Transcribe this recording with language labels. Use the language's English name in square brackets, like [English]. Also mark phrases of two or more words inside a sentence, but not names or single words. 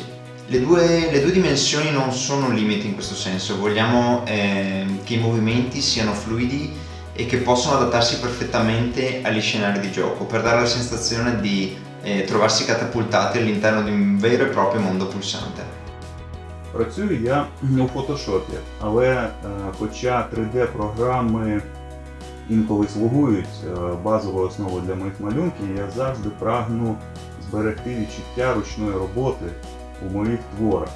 [Italian] Le due dimensioni non sono limiti in questo senso, vogliamo che i movimenti siano fluidi e che possano adattarsi perfettamente agli scenari di gioco, per dare la sensazione di trovarsi catapultati all'interno di un vero e proprio mondo pulsante. [Ukrainian] Працюю я у Photoshop, але хоча 3D-програми інколи слугують базовою основою для моїх малюнків, я завжди прагну зберегти відчуття ручної роботи у моїх творах.